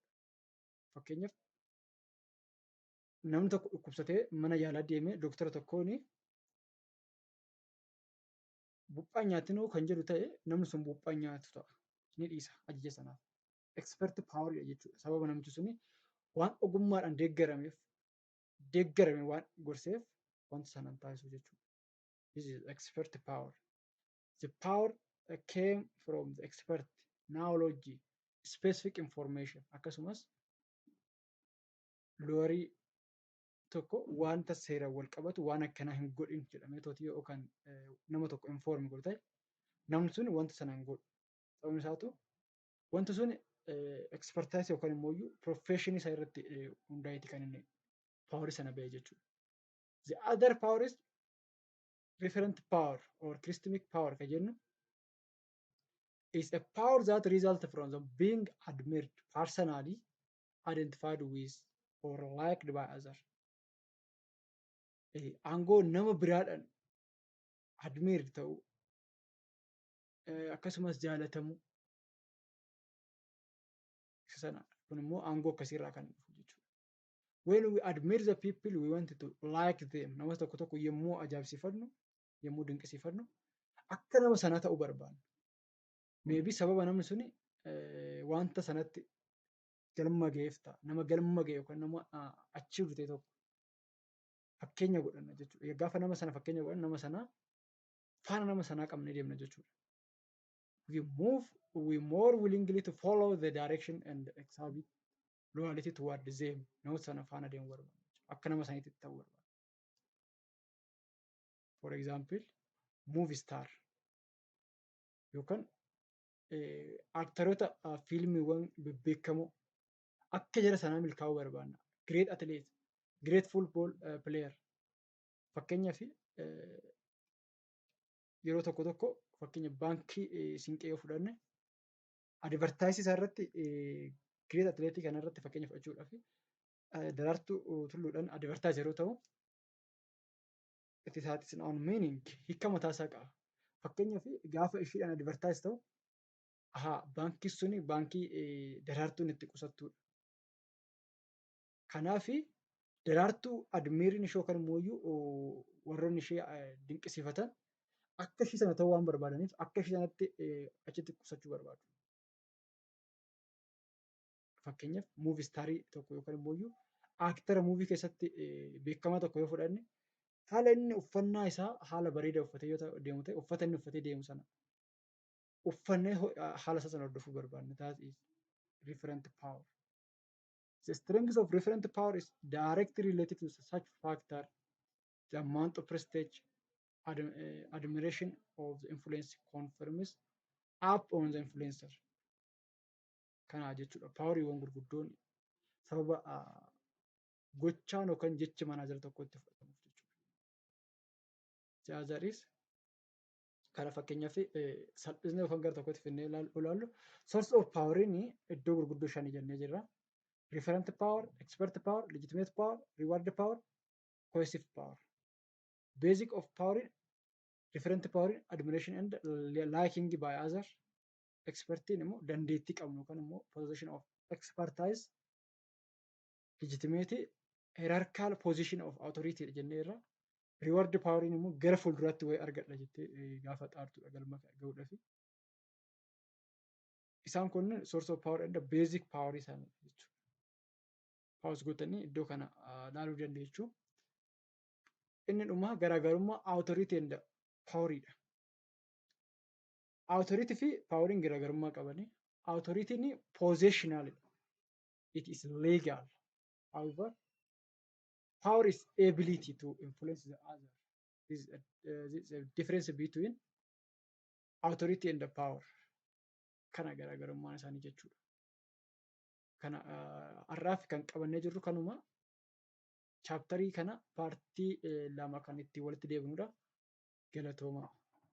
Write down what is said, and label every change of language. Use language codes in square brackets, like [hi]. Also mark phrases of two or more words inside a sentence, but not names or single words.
[om] Fakkeenyaaf namni tokko dhukkubsatee mana yaalaa deemee doktora tokkoon buuphaa nyaatinoo kan jedhu ta'e namni sun buuphaa nyaatu ta'a. Ni dhiisa ajaja sanaaf. [en] Expert power [om] jechuudha. Sababa namichi suni waan ogummaadhaan deeggarame waan gorseef wanta sanan taasisu jechuudha. [en] This is expert power. The power came from the expert knowledge, specific information. [om] Akkasumas loorii tokko wanta seeraan wal qabatu waan akkanaa hin godhin jedhamee tooti yookaan nama tokko inform godhu ta'e namni sun wanta sana hin godhu. Sababni isaatu wanti sun expertise yookaan immoo professionii isaa irratti hundaa'eeti kan inni power sana ba'e jechuudha. [en] The other power is referent power or charismatic power [om] kan jennu [en] is a power that results from the being admired personally, identified with or liked by others. [om] Aangoo nama biraadhaan admired ta'u akkasumas jaalatamuu isa sana kun immoo aangoo akkasiirraa kan dhufu jechuudha. [en] When we admire the people we want to like them, [om] nama tokko tokko yommuu ajaa'ibsiifannu yommuu dinqisiifannu akka nama sanaa ta'uu barbaanna. Maybe sababa namni suni wanta sanatti galma ga'eef ta'a. Nama galma ga'e yookaan nama achi dhufte tokko fakkeenya godhanna jechuudha. Gaafa nama sana fakkeenya godhan nama sanaa faana nama sanaa qabnee deemna jechuudha. [en] We more willingly to follow the direction and exhibit loyalty toward them. [om] Nama sana faana deemuu barbaanna. Akka nama saniitti ta'uu barbaanna. [en] For example, movie star [om] yookaan aktaroota fiilmiiwwan bebbeekamoo akka jara sanaa milkaa'uu barbaanna. [en] Great athlete, great football player. [om] Fakkeenyaaf yeroo tokko tokko fakkeenya baankii siinqee yoo fudhanne advertaayisii isaa irratti [en] great athlete [om] kana irratti fakkeenya fudhachuudhaaf Daraartuu Tulluudhaan advertaayisii yeroo ta'u [en] it has its own meaning [om] hiika mataa isaa qaba. Fakkeenyaaf gaafa ishiidhaan advertaayis ta'u baankii suni baankii Daraartuun itti qusattudha. Kanaaf Daraartuu admiiriin ishee yookaan immoo warroonni ishee dinqisiifatan akka ishee sana ta'uu waan barbaadaniif akka ishee sanatti achitti qusachuu barbaadu. Fakkeenyaaf muuvii istaarii tokko yookaan immoo aaktara muuvii keessatti beekamaa tokko yoo fudhanne haala inni uffannaa isaa haala bareedaa uffatee yoo deemu ta'e uffata inni uffatee deemu sana uffannee haala isaa sana hordofuu barbaadna. [en] That is referent power. The strength of referent power is directly related to such factor, the amount of prestige, admiration of the influence confirms up on the influencer. [om] Kana jechuudha. Paawuriiwwan gurguddoon sababa gochaan yookaan jecha manaajara tokkotti fudhatamuuf jechuudha. [en] The other is [om] kana fakkeenyaaf salphisnee yookaan gara tokkotti finnee ilaallu [en] source of [om] poweriin iddoo gurguddoo shanii jennee jirra. [en] Referent power, expert power, legitimate power, reward power, coercive power. Basic of power, referent power, admiration and liking by others. [om] Expertiin immoo dandeettii qabnu kan immoo [en] position of expertise, legitimate, hierarchical position of authority [om] jennee irra. [en] Reward poweriin [om] immoo gara fuulduraatti wayii argadha jettee gaafa xaartudha galma ga'uudhaaf. Isaan kun [en] source of power and basic power [om] isaanii jechuudha. Paawus gootanii iddoo kana ilaaluu dandeessu. Inni dhumaa garaagarummaa [en] authority and poweriidha. [om] Authority fi poweriin garaagarummaa qabani. [en] Authority'n possessional. It is legal. However, power is ability to influence the other. This is a difference between authority and the power. [om] Kana garaagarummaan isaanii jechuudha. Kana har'aaf kan qabannee jirru kanuma chaaptarii kana paartii lama kan itti walitti deebinudha. Galatoomaa.